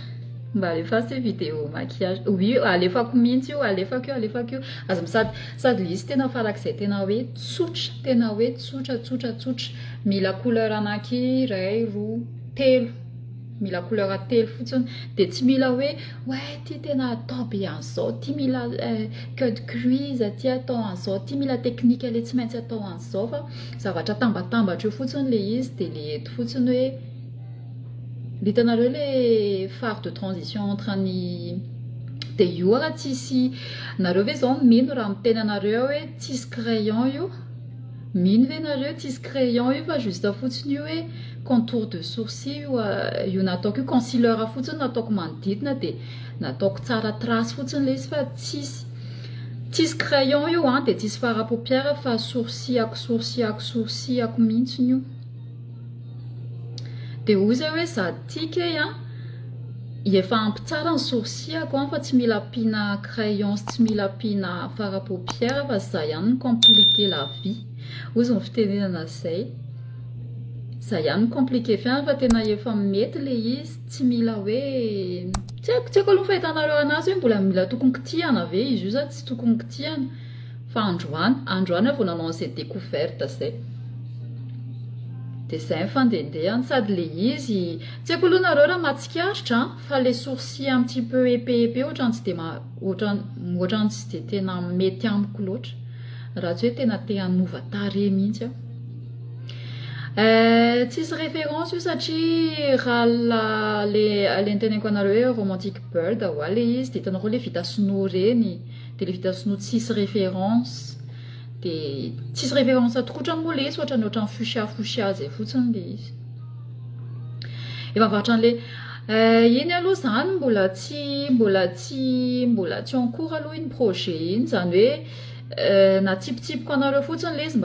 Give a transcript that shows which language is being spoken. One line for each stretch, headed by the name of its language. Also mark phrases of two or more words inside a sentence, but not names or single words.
Malagasy: Mba alefatsy
French: vidéo maquillage
Malagasy: oui alefako mihitsy io alefako io azo sady le izy tena farak'izay tena hoe tsotra mila couleur anankiray roa telo mila couleur telo fotsiny de tsy mila hoe ty tena atao be an'izao ty mila
French: queue de cuisse
Malagasy: ty atao an'izao ty mila technique le tsy maintsy atao an'izao fa zavatra tambatambatra io fotsiny le izy de le eto fotsiny hoe vitanareo le
French: phare de transition entre
Malagasy: ny de io raha tsisy nareo ve zao mino raha miteny anareo hoe tsisy crayon io mino ve nareo tsisy crayon io fa juste fotsiny io hoe
French: contour de sourcil
Malagasy: io nataoko io concealer fotsiny nataoko manodidina de nataoko tsara trace fotsiny le izy fa tsisy crayon io de tsisy
French: fard à paupière
Malagasy: fa sourcilako mihitsiny io de ozy hoe za tika efa ampy tsara ny sourcilako fa tsy mila pina crayon tsy mila pina
French: fard à paupière
Malagasy: fa za ihany ny
French: compliqué la vie
Malagasy: ozy ny fitenenana zay za ihany ny compliqué fiana fa tena efa mety le izy tsy mila hoe tsy haiko aloha fahitanareo anazy hoe mbola mila tokony kitihana ve izy io za tsy tokony kitihana fa androany vao nanao an'izay découverte zay de zay mifandendehany sady le izy tsy haiko aloha nareo raha matsikaritra fa
French: le sourcil un petit peu épais
Malagasy: ohatrany tsy de tena mety amiko loatra raha tsy hoe tena te hanova tarehy mihitsy tsisy référence io satria raha le niteneniko anareo hoe
English: romantic bird
Malagasy: le izy de hitanareo le vita sinoa reny de le vita sinoa tsisy référence de tsisy référence atokotrany moa le izy ohatrany fuchsia zay fotsiny le izy efa avatrany le iny aloha zany mbola tsy
French: en cours
Malagasy: aloha iny projet iny zany hoe natsipitsipiko anareo fotsiny le izy